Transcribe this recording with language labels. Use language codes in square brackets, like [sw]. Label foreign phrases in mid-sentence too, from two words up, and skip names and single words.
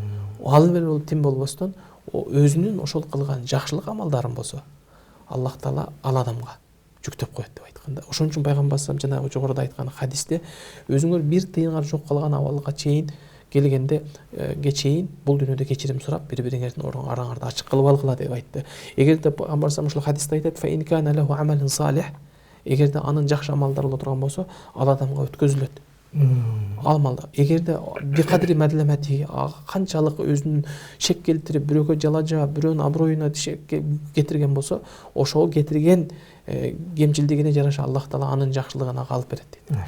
[ky] Ал эле тим болбостон өзүнүн ошол кылган жакшылык амалдарын болсо Аллах Таала ал адамга жүктөп коет деп айтканда. Ошон үчүн пайгамбар [ar] صلى الله عليه وسلم [ky] жанагы жогоруда айткан хадисте өзүңөр бир тыйыныңар жок калган абалга чейин келгенде кечейин бул дүйнөдө кечирим сурап бири бириңердин араңарды ачык кылып алгыла деп айтты. Эгерде пайгамбар ушул хадисте айтат: [ar] "فإن كان له عمل صالح", [ky] эгерде анын жакшы амалдары боло турган болсо, ал адамга өткөзүлөт. Алмалда. Эгерде [ar] بقدر مظلمته [ky] канчалык өзүнүн шек келтирип, бирөөгө жалажа, бирөөнүн аброюна шек кетирген болсо, ошол кетирген кемчилдигине жараша Аллах Таала анын жакшылыгын ага алып берет дейт.